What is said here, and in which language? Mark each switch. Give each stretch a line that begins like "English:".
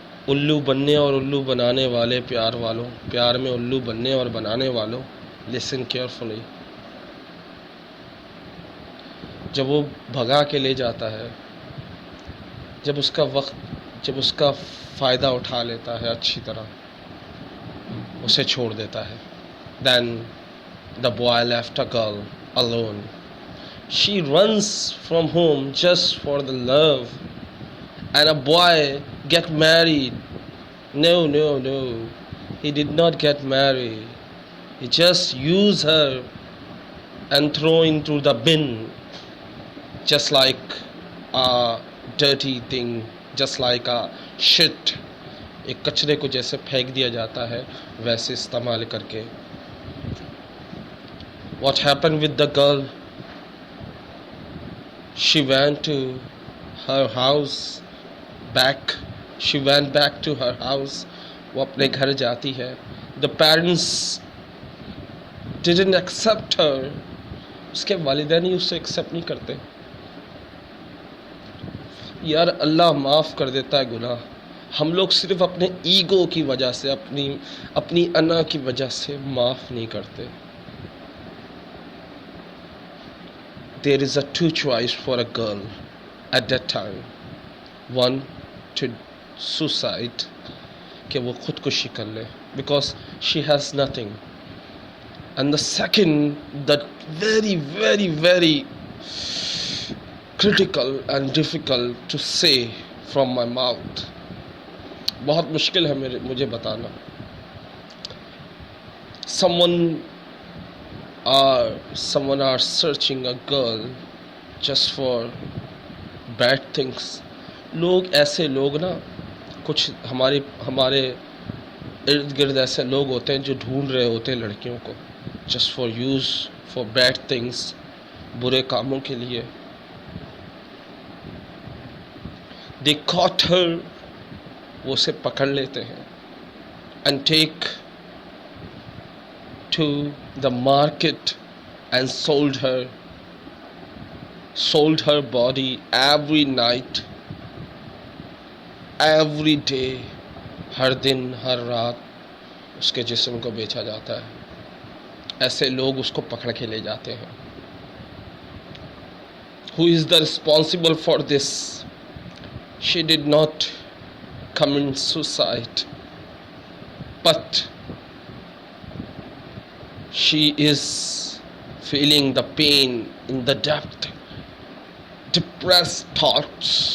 Urdu: الو بننے اور الو بنانے والے پیار والوں، پیار میں الو بننے اور بنانے والوں،
English: Listen carefully.
Urdu: جب وہ بھگا کے لے جاتا ہے، جب اس کا وقت، جب اس کا فائدہ اٹھا لیتا ہے اچھی طرح، اسے چھوڑ دیتا ہے.
English: Then the boy left a girl alone. She runs from home just for the love. And a boy get married. No, no, no. He did not get married. He just used her and throw into the bin, just like a dirty thing, just like a shit.
Urdu: ایک کچرے کو جیسے پھینک دیا جاتا ہے ویسے استعمال کر کے.
English: What happened with the girl? She went to her house back. She went back to her house.
Urdu: وہ اپنے گھر جاتی ہے.
English: The parents didn't accept her.
Urdu: اس کے والدین ہی اسے ایکسیپٹ نہیں کرتے. یار اللہ معاف کر دیتا ہے گناہ، ہم لوگ صرف اپنے ایگو کی وجہ سے، اپنی انا کی وجہ سے معاف نہیں کرتے.
English: There is a two choice for a girl at that time. One, to suicide,
Urdu: کہ وہ خودکشی کر لے
English: because she has nothing. And the second, that very, very, very critical and difficult to say from my mouth.
Urdu: بہت مشکل ہے مجھے بتانا.
English: Someone are searching a girl just for bad things.
Urdu: لوگ ایسے لوگ نا، کچھ ہمارے ارد گرد ایسے لوگ ہوتے ہیں جو ڈھونڈ رہے ہوتے ہیں لڑکیوں کو
English: just for use for bad things،
Urdu: برے کاموں کے لیے.
English: They caught her،
Urdu: وہ اسے پکڑ لیتے ہیں
English: and take to the market and sold her body every night, every day.
Urdu: ہر دن ہر رات اس کے جسم کو بیچا جاتا ہے. ایسے لوگ اس کو پکڑ کے لے جاتے ہیں.
English: Who is the responsible for this? She did not commit suicide, but she is feeling the pain in the depth, depressed thoughts.